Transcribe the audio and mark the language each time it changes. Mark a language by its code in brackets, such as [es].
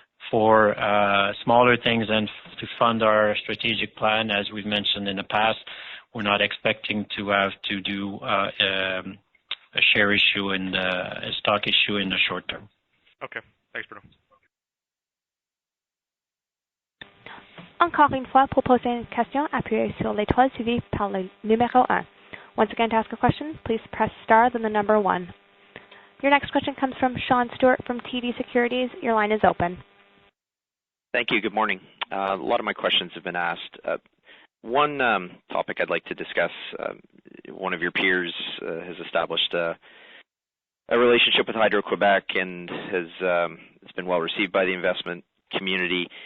[en] For smaller things and to fund our strategic plan, as we've mentioned in the past, we're not expecting to have to do a share issue and a stock issue in the short term. Okay. Thanks, Bruno. [fr] Encore une fois, pour poser une question, appuyez sur l'étoile suivie par le numéro 1. [en] Once again, to ask a question, please press star, then the number 1. Your next question comes from Sean Stewart from TD Securities. Your line is open. Thank you. Good morning. A lot of my questions have been asked. One topic I'd like to discuss, one of your peers has established a relationship with Hydro-Quebec and it's been well received by the investment community.